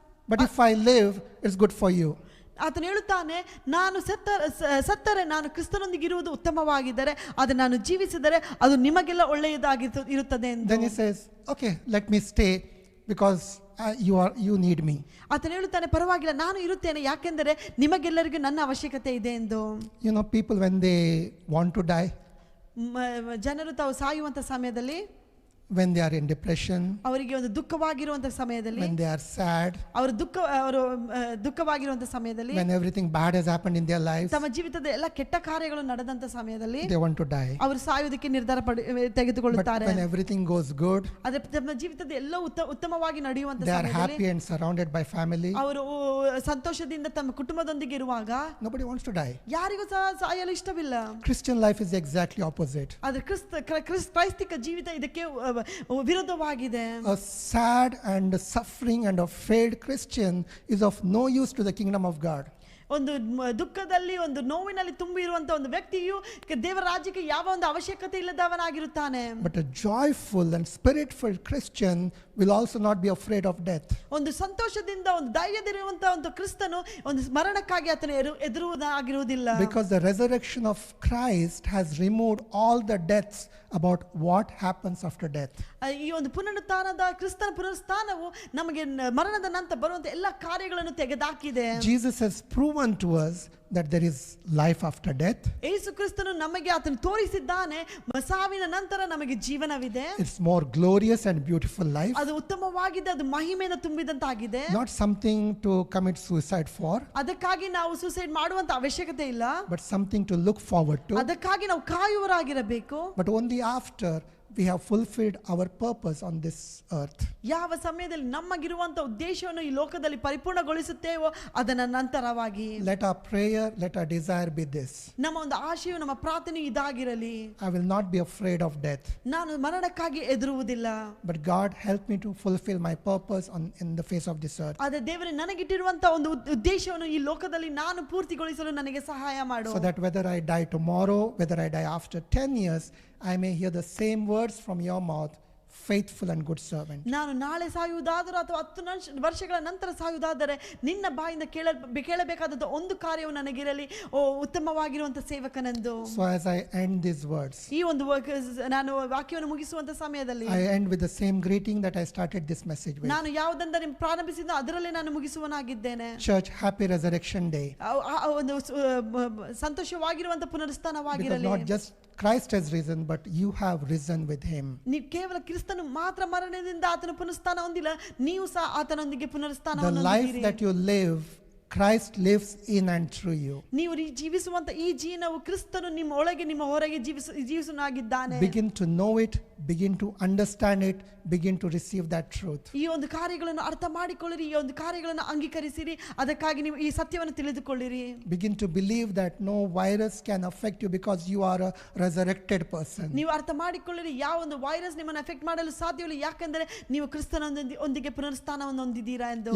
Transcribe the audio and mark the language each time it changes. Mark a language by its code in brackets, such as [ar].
[en] But if I live, it's good for you. [kn] ಆತನು ಹೇಳುತ್ತಾನೆ, ನಾನು ಸತ್ತರೆ ನಾನು ಕ್ರಿಸ್ತನೊಂದಿಗೆ ಇರುವುದು ಉತ್ತಮವಾಗಿದ್ದರೆ, ಅದು ನಾನು ಜೀವಿಸಿದರೆ ಅದು ನಿಮಗೆಲ್ಲ ಒಳ್ಳೆಯದಾಗಿರುತ್ತದೆ ಎಂದು. [en] Then he says, okay, let me stay because you need me. [kn] ಆತನು ಹೇಳುತ್ತಾನೆ, ಪರವಾಗಿಲ್ಲ ನಾನು ಇರುತ್ತೇನೆ, ಯಾಕೆಂದರೆ ನಿಮಗೆಲ್ಲರಿಗೂ ನನ್ನ ಅವಶ್ಯಕತೆ ಇದೆ ಎಂದು. [en] You know, people when they want to die, [kn] ಜನರು ತಾವು ಸಾಯುವಂತ ಸಮಯದಲ್ಲಿ, [en] when they are in depression, [kn] ಅವರಿಗೆ ಒಂದು ದುಃಖವಾಗಿರುವಂತ ಸಮಯದಲ್ಲಿ, [en] when they are sad, [kn] ಅವರು ದುಃಖವಾಗಿರುವಂತ ಸಮಯದಲ್ಲಿ, [en] when everything bad has happened in their lives, [kn] ತಮ್ಮ ಜೀವಿತದ ಎಲ್ಲ ಕೆಟ್ಟ ಕಾರ್ಯಗಳು ನಡೆದಂತ ಸಮಯದಲ್ಲಿ [en] they want to die. [kn] ಅವರು ಸಾಯುವುದಕ್ಕೆ ನಿರ್ಧಾರ ತೆಗೆದುಕೊಳ್ಳುತ್ತಾರೆ. [en] But when everything goes good, [kn] ಆದರೆ ತಮ್ಮ ಜೀವಿತದ ಎಲ್ಲ ಉತ್ತಮವಾಗಿ ನಡೆಯುವಂತ [en] they are [kn] ಸಮಯದಲ್ಲಿ, [en] happy and surrounded by family, [kn] ಅವರು ಸಂತೋಷದಿಂದ ತಮ್ಮ ಕುಟುಂಬದೊಂದಿಗೆ ಇರುವಾಗ [en] nobody wants to die. [kn] ಯಾರಿಗೂ ಸಹ ಸಾಯಲು ಇಷ್ಟವಿಲ್ಲ. [en] Christian life is exactly opposite. [kn] ಆದರೆ ಕ್ರೈಸ್ತಿಕ ಜೀವಿತ ಇದಕ್ಕೆ ವಿರುದ್ಧವಾಗಿದೆ. [en] A sad and suffering and a failed Christian is of no use to the kingdom of God. [kn] ಒಂದು ದುಃಖದಲ್ಲಿ, ಒಂದು ನೋವಿನಲ್ಲಿ ತುಂಬಿ ಇರುವಂತ ಒಂದು ವ್ಯಕ್ತಿಯು ದೇವರ ರಾಜ್ಯಕ್ಕೆ ಯಾವ ಒಂದು ಅವಶ್ಯಕತೆ ಇಲ್ಲದವನಾಗಿರುತ್ತಾನೆ. [en] But a joyful and spirit-filled Christian will also not be afraid of death. [kn] ಒಂದು ಸಂತೋಷದಿಂದ, ಒಂದು ಧೈರ್ಯದಿರುವಂತ ಒಂದು ಕ್ರಿಸ್ತನು ಒಂದು ಮರಣಕ್ಕಾಗಿ ಆತನು ಹೆದರುವುದಾಗಿರುವುದಿಲ್ಲ. [en] Because the resurrection of Christ has removed all the deaths about what happens after death. [kn] ಈ ಒಂದು ಕ್ರಿಸ್ತನ ಪುನರುತ್ಥಾನವು ನಮಗೆ ಮರಣದ ನಂತರ ಬರುವಂತ ಎಲ್ಲ ಕಾರ್ಯಗಳನ್ನು ತೆಗೆದುಹಾಕಿದೆ. [en] Jesus has proven to us that there is life after death. [kn] ಯೇಸು ಕ್ರಿಸ್ತನು ನಮಗೆ ಆತನು ತೋರಿಸಿದ್ದಾನೆ, ಸಾವಿನ ನಂತರ ನಮಗೆ ಜೀವನವಿದೆ. [en] It's more glorious and beautiful life. [kn] ಅದು ಉತ್ತಮವಾಗಿದೆ, ಅದು ಮಹಿಮೆಯಿಂದ ತುಂಬಿದಂತಾಗಿದೆ. [en] Not something to commit suicide for. [kn] ಅದಕ್ಕಾಗಿ ನಾವು ಸೂಸೈಡ್ ಮಾಡುವಂತ ಅವಶ್ಯಕತೆ ಇಲ್ಲ. [en] But something to look forward to. [kn] ಅದಕ್ಕಾಗಿ ನಾವು ಕಾಯುವರಾಗಿರಬೇಕು. [en] But only after we have fulfilled our purpose on this earth. [kn] ಯಾವ ಸಮಯದಲ್ಲಿ ನಮಗಿರುವಂತ ಉದ್ದೇಶವನ್ನು ಈ ಲೋಕದಲ್ಲಿ ಪರಿಪೂರ್ಣಗೊಳಿಸುತ್ತೇವೋ ಅದರ ನಂತರವಾಗಿ. [en] Let our prayer, let our desire be this. [kn] ನಮ್ಮ ಒಂದು ಆಶೆಯು, ನಮ್ಮ ಪ್ರಾರ್ಥನೆ ಇದಾಗಿರಲಿ. [en] I will not be afraid of death. [kn] ನಾನು ಮರಣಕ್ಕಾಗಿ ಹೆದರುವುದಿಲ್ಲ. [en] But God help me to fulfill my purpose in the face of this earth. [kn] ಆದರೆ ದೇವರೇ ನನಗಿಟ್ಟಿರುವಂತ ಒಂದು ಉದ್ದೇಶವನ್ನು ಈ ಲೋಕದಲ್ಲಿ ನಾನು ಪೂರ್ತಿಗೊಳಿಸಲು ನನಗೆ ಸಹಾಯ ಮಾಡು. [en] So that whether I die tomorrow, whether I die after 10 years, I may hear the same words from your mouth, faithful and good servant. [kn] ನಾನು ನಾಳೆ ಸಾಯುವುದಾದರೂ ಅಥವಾ 10 ವರ್ಷಗಳ ನಂತರ ಸಾಯುವುದಾದರೆ ನಿನ್ನ ಬಾಯಿಂದ ಕೇಳಬೇಕಾದ ಒಂದು ಕಾರ್ಯವು ನನಗಿರಲಿ, ಓ ಉತ್ತಮವಾಗಿರುವಂತ ಸೇವಕನೆಂದು. [en] So as I end these words, [kn] ಈ ಒಂದು ನಾನು ವಾಕ್ಯವನ್ನು ಮುಗಿಸುವಂತ ಸಮಯದಲ್ಲಿ [en] I end with the same greeting that I started this message with. [kn] ನಾನು ಯಾವುದರಿಂದ ನಿಮ್ಮ ಪ್ರಾರಂಭಿಸಿದ ಅದರಲ್ಲೇ ನಾನು ಮುಗಿಸುವನಾಗಿದ್ದೇನೆ. [en] Church, happy resurrection day. [kn] ಒಂದು ಸಂತೋಷವಾಗಿರುವಂತ ಪುನರುತ್ಥಾನವಾಗಿರಲಿ. [en] Because not just Christ has risen, but you have risen with him. [kn] ನೀವು ಕೇವಲ ಕ್ರಿಸ್ತನು ಮಾತ್ರ ಮರಣದಿಂದ ಆತನ ಪುನರುತ್ಥಾನ ಹೊಂದಿಲ್ಲ, ನೀವು ಸಹ ಆತನೊಂದಿಗೆ ಪುನರುತ್ಥಾನವನ್ನು [en] The life [kn] ಹೊಂದಿದ್ದೀರಿ. [en] that you live, Christ lives in and through you. [kn] ನೀವು ಜೀವಿಸುವಂತ ಈ ಜೀವನವು ಕ್ರಿಸ್ತನು ನಿಮ್ಮ ಒಳಗೆ ನಿಮ್ಮ ಹೊರಗೆ ಜೀವಿಸುವನಾಗಿದ್ದಾನೆ. [en] Begin to know it, begin to understand it, begin to receive that truth. [kn] ಈ ಒಂದು ಕಾರ್ಯಗಳನ್ನು ಅರ್ಥ ಮಾಡಿಕೊಳ್ಳಿರಿ, ಈ ಒಂದು ಕಾರ್ಯಗಳನ್ನು ಅಂಗೀಕರಿಸಿರಿ, ಅದಕ್ಕಾಗಿ ನೀವು ಈ ಸತ್ಯವನ್ನು ತಿಳಿದುಕೊಳ್ಳಿರಿ. [en] Begin to believe that no virus can affect you because you are a resurrected person. [kn] ನೀವು ಅರ್ಥ ಮಾಡಿಕೊಳ್ಳಿರಿ, ಯಾವ ಒಂದು ವೈರಸ್ ನಿಮ್ಮನ್ನು ಅಫೆಕ್ಟ್ ಮಾಡಲು ಸಾಧ್ಯವಿಲ್ಲ, ಯಾಕಂದ್ರೆ ನೀವು ಕ್ರಿಸ್ತನೊಂದಿಗೆ ಪುನರುತ್ಥಾನವನ್ನು ಹೊಂದಿದ್ದೀರಾ ಎಂದು.